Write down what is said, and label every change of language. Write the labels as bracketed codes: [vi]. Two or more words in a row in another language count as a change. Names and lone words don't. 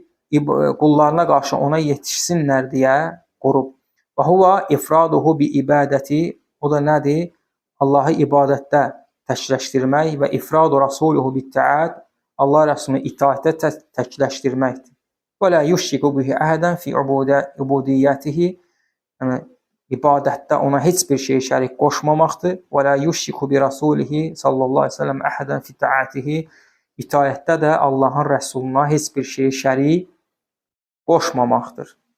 [az] Qullarına qarşı ona yetişsinlər deyə qurub. [ar] وهو إفراده بالعبادة. [az] O da nədir? Allahı ibadətdə təkləşdirmək [ar] وإفراد رسوله بالطاعة. [az] Allah Rəsulunu itaətdə təkləşdirməkdir. [ar] ولا يشرك به أحدا في عبوديته. [az] Yəni ibadətdə ona heç bir şey şərik qoşmamaqdır. [ar] ولا يشرك برسوله صلى الله عليه وسلم أحدا في طاعته. [az] İtaətdə də Allahın rəsuluna heç bir şey şərik qoşmamaqdır.